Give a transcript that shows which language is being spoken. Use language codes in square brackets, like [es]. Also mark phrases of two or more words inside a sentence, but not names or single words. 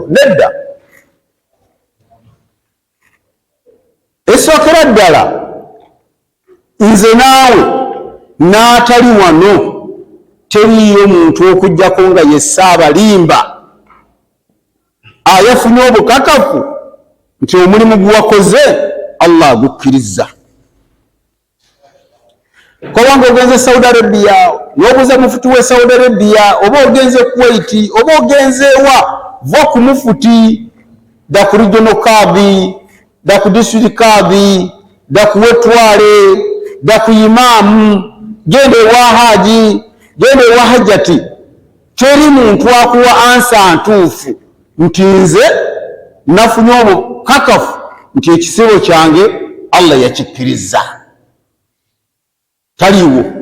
[lg] Nedda, esookera ddala nze naawe n'atali wano teriyo muntu okujjako nga ye Ssaabalimba ayafunye obukakafu nti omulimu guwakoze Allah agukkiriza. Kubanga ogenze Saudi Arabia n'obuuza mufuti we Saudi Arabia, oba ogenze Kuwait, oba ogenze wa, va ku mufuti da ku regional kadhi, da ku district kadhi, da ku wetwale, da ku imamu, gende wa haji, gende wa hajjati. Teri muntu akuwa ansa ntuufu nti nze nafunye obukakafu nti ekisibo kyange Allah yakikkiriza. Taliwo.